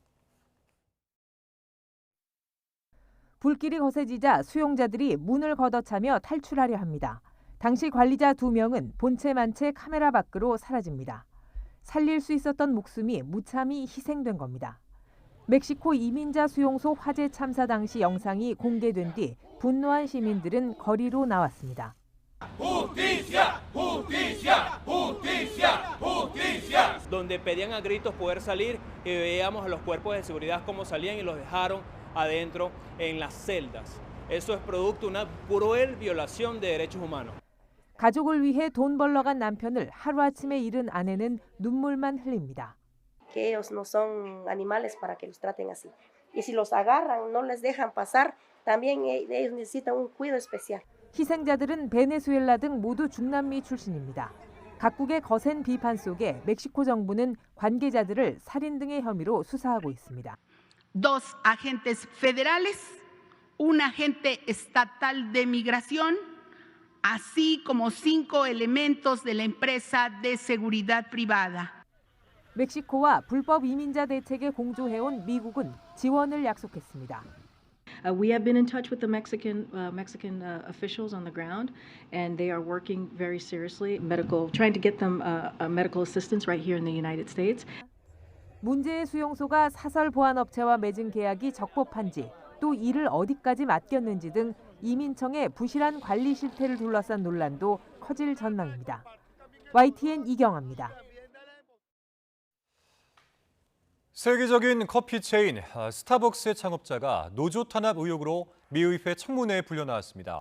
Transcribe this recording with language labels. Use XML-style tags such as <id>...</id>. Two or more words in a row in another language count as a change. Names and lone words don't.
<ko>불길이 거세지자 수용자들이 문을 걷어차며 탈출하려 합니다. 당시 관리자 2명은 본체만 채 카메라 밖으로 사라집니다. 살릴 수 있었던 목숨이 무참히 희생된 겁니다. 멕시코 이민자 수용소 화재 참사 당시 영상이 공개된 뒤 분노한 시민들은 거리로 나왔습니다.</ko> <es>Justicia, justicia, justicia, justicia. Donde pedían a gritos poder salir y veíamos a los cuerpos de seguridad cómo salían y los dejaron adentro en las celdas. Eso es producto de una cruel violación de derechos humanos.</es> <ko>가족을 위해 돈 벌러 간 남편을 하루아침에 잃은 아내는 눈물만 흘립니다.</ko> <es>Que ellos no son animales para que los traten así. Y si los agarran, no les dejan pasar, también ellos necesitan un cuidado especial.</es> <ko>희생자들은 베네수엘라 등 모두 중남미 출신입니다. 각국의 거센 비판 속에 멕시코 정부는 관계자들을 살인 등의 혐의로 수사하고 있습니다.</ko> <es>Dos agentes federales, un agente estatal de migración, así como 5 elementos de la empresa de seguridad privada.</es> <ko>멕시코와 불법 이민자 대책에 공조해온 미국은 지원을 약속했습니다.</ko> <en>We have been in touch with the Mexican officials on the ground, and they are working very seriously, trying to get them medical assistance right here in the United States.</en> <ko>문제의 수용소가 사설 보안업체와 맺은 계약이 적법한지, 또 이를 어디까지 맡겼는지 등 이민청의 부실한 관리 실태를 둘러싼 논란도 커질 전망입니다. YTN 이경아입니다. 세계적인 커피 체인 스타벅스의 창업자가 노조 탄압 의혹으로 미의회 청문회에 불려나왔습니다.</ko>